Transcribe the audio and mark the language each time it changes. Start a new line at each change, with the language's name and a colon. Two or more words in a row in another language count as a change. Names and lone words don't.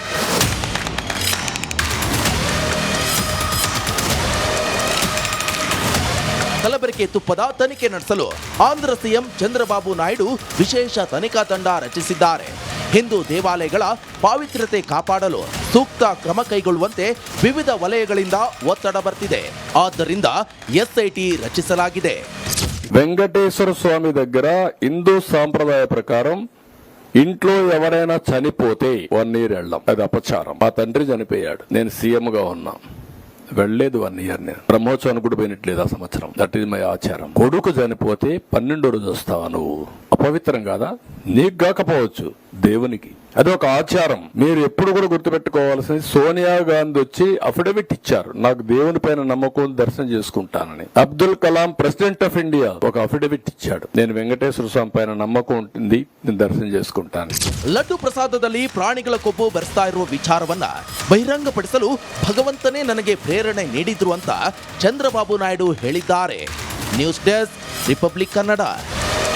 Kannada: ಕಲಬೆರಕೆ ತುಪ್ಪದ ತನಿಖೆ ನಡೆಸಲು ಆಂಧ್ರ ಸಿಎಂ ಚಂದ್ರಬಾಬು ನಾಯ್ಡು ವಿಶೇಷ ತನಿಖಾ ತಂಡ ರಚಿಸಿದ್ದಾರೆ. ಹಿಂದೂ ದೇವಾಲಯಗಳ ಪಾವಿತ್ರ್ಯತೆ ಕಾಪಾಡಲು ಸೂಕ್ತ ಕ್ರಮ ಕೈಗೊಳ್ಳುವಂತೆ ವಿವಿಧ ವಲಯಗಳಿಂದ ಒತ್ತಡ ಬರ್ತಿದೆ. ಆದ್ದರಿಂದ ಎಸ್ಐಟಿ రచిಸಲಾಗಿದೆ.
Telugu: వెంకటేశ్వర స్వామి దగ్గర హిందూ సాంప్రదాయ ప్రకారం ఇంట్లో ఎవరైనా చనిపోతే 1 year వెళ్ళాం. అది అపచారం. మా తండ్రి చనిపోయాడు, నేను సీఎం గా ఉన్నా, వెళ్లేదు 1 year. నేను బ్రహ్మోత్సవానికి కూడా పోయినట్లేదు ఆ సంవత్సరం.
English: that is my
Telugu: ఆచారం. కొడుకు చనిపోతే 12వ రోజు వస్తావా నువ్వు? అపవిత్రం కాదా? నీకు కాకపోవచ్చు, దేవునికి. అది ఒక ఆచారం. మీరు ఎప్పుడు కూడా గుర్తుపెట్టుకోవాల్సింది, సోనియా గాంధీ వచ్చి అఫిడవిట్ ఇచ్చారు, నాకు దేవుని పైన నమ్మకం, దర్శనం చేసుకుంటానని. అబ్దుల్ కలాం
English: President of India
Telugu: ఒక అఫిడవిట్ ఇచ్చాడు, నేను వెంకటేశ్వర స్వామి పైన నమ్మకం ఉంటుంది, నేను దర్శనం చేసుకుంటాను.
Kannada: ಲಡ್ಡು ಪ್ರಸಾದದಲ್ಲಿ ಪ್ರಾಣಿಗಳ ಕೊಬ್ಬು ಬೆರೆಸ್ತಾ ಇರುವ ವಿಚಾರವನ್ನ ಬಹಿರಂಗಪಡಿಸಲು ಭಗವಂತನೇ ನನಗೆ ಪ್ರೇರಣೆ ನೀಡಿದ್ರು ಅಂತ ಚಂದ್ರಬಾಬು ನಾಯ್ಡು ಹೇಳಿದ್ದಾರೆ. ನ್ಯೂಸ್ ಡೆಸ್ಕ್, ರಿಪಬ್ಲಿಕ್ ಕನ್ನಡ.